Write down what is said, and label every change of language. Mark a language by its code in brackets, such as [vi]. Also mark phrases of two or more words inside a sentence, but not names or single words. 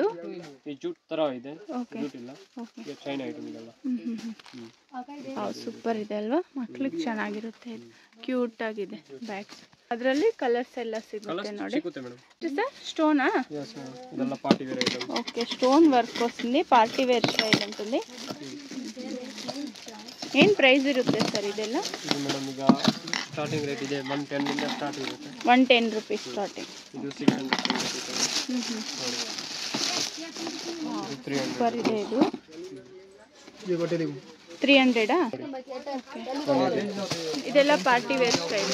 [kn] ಈ ಜೂಟ್ ತರ ಇದೆ. ಜೂಟ್ ಇಲ್ಲ, [en] chain item [kn] ಇದೆಲ್ಲ. ಸೂಪರ್ ಇದೆ ಅಲ್ವಾ? ಮಕ್ಳಿಗೆ ಚೆನ್ನಾಗಿರುತ್ತೆ. ಇದು ಕ್ಯೂಟ್ ಆಗಿದೆ ಬ್ಯಾಗ್ಸ್. ಅದರಲ್ಲಿ ಕಲರ್ಸ್ ಎಲ್ಲ ಸಿಗುತ್ತೆ ನೋಡಿ. ಸರ್ ಸ್ಟೋನಾ? ಇದೆಲ್ಲ [en] party wear item. [te] ఓకే [en] stone work [te] వస్తుంది, [en] party wear style [te] ఉంటుంది. [kn] ఏం ప్రైస్ ఇರುತ್ತೆ ಸರ್ ಇದೆಲ್ಲ? ಇದು ಮೇಡಮ್ ಈಗ [en] starting rate [kn] ಇದೆ 110 ಇಂದ ಸ್ಟಾರ್ಟ್ ಇರುತ್ತೆ. [en] 110 rupees starting. [kn] ಇದು 600 ಸೂಪರ್ ಇದೆ ಇದು. [en] 300 ಇದೆಲ್ಲ party wear style.